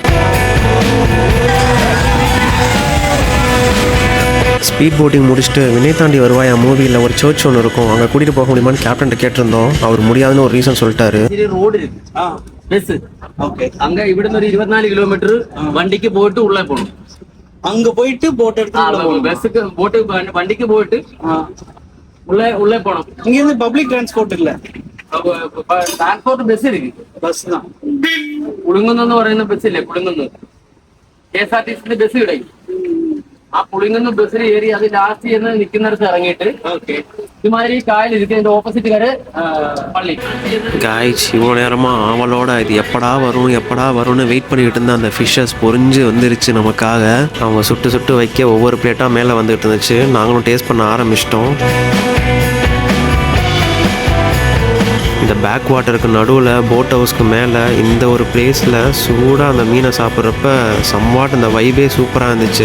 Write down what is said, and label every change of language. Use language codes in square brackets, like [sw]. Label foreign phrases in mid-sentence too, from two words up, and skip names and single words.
[en] speed boating [ta] முடிச்சுட்டு வினை தாண்டி வருவாயா மூவியில் ஒரு சர்ச் ஒன்று இருக்கும், அங்கே கூட்டிகிட்டு போக முடியுமான்னு கேப்டன் கேட்டிருந்தோம். அவர் முடியாதுன்னு ஒரு ரீசன் சொல்லிட்டாரு. ரோடு இருக்கு, பஸ். ஓகே, அங்க இവിടുന്ന് ஒரு 24 கிலோமீட்டர் வண்டிக்கு போயிட்டு உள்ள போகணும். அங்க போயிட்டு போட் எடுத்து பஸ்ஸுக்கு போட்டு வண்டிக்கு போயிட்டு உள்ள போகணும். இங்க இருந்து [en] public transport [ta] இல்ல, [en] transport bus [ml] ഇരിക്കും. [ta] பஸ் தான். [ml] പുളിങ്കുന്ന് പറയുന്ന ബസ്സില്ലേ, പുളിങ്കുന്ന് KSRTC ബസ് കിടക്കും. ആ പുളിങ്കുന്ന് ബസ്സിൽ ഏറി അത് ലാസ്റ്റ് ചെന്ന് നിൽക്കുന്നിടത്ത് ഇറങ്ങിയിട്ട് ഇതുമാതിരി കായൽ ഇരിക്കും. അതിന്റെ ഓപ്പോസിറ്റ് കര പള്ളി. [ta] காய்ஸ் இவ்வளோ நேரமாக அவளோட இது எப்படா வரும்னு வெயிட் பண்ணிக்கிட்டு இருந்த அந்த ஃபிஷ்ஷஸ் பொரிஞ்சு வந்துருச்சு நமக்காக. அவங்க சுட்டு வைக்க ஒவ்வொரு பிளேட்டாக மேலே வந்துகிட்டு இருந்துச்சு. நாங்களும் டேஸ்ட் பண்ண ஆரம்பிச்சிட்டோம். இந்த [en] back water [ta] நடுவில் [en] boat house [ta] மேலே இந்த ஒரு பிளேஸில் சூடாக அந்த மீனை சாப்பிட்றப்ப சம்வாட் அந்த வைபே சூப்பராக இருந்துச்சு.